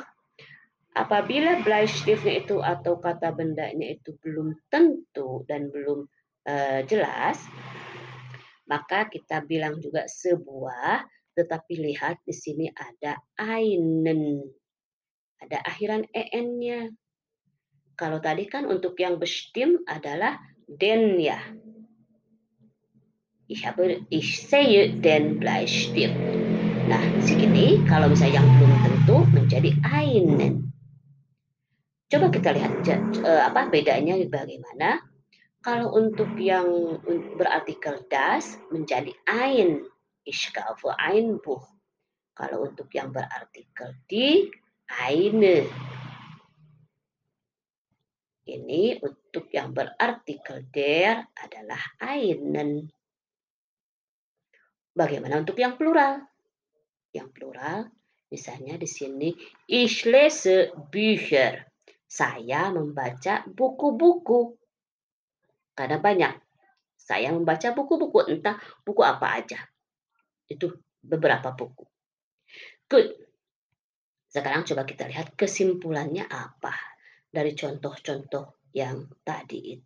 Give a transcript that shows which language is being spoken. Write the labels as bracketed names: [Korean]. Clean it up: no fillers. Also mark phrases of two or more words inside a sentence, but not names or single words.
[Indonesian] Apabila Bleistiftnya itu atau kata bendanya itu belum tentu dan belum jelas, maka kita bilang juga sebuah, tetapi lihat di sini ada einen, ada akhiran en-nya. Kalau tadi kan untuk yang bestimmt adalah den ya. [German] Ich sehe den Bleistift. [Indonesian] Nah, segini kalau misalnya yang belum tentu menjadi einen. Coba kita lihat bedanya bagaimana. Kalau untuk yang berartikel das menjadi ein. [German] Ich kaufe ein Buch. [Indonesian] Kalau untuk yang berartikel die, eine. Ini untuk yang berartikel der adalah einen. Bagaimana untuk yang plural? Yang plural, misalnya di sini, [German] ich lese Bücher. [Indonesian] Saya membaca buku-buku. Karena banyak. Saya membaca buku-buku, entah buku apa aja. Itu beberapa buku. Good. Sekarang coba kita lihat kesimpulannya apa dari contoh-contoh yang tadi itu.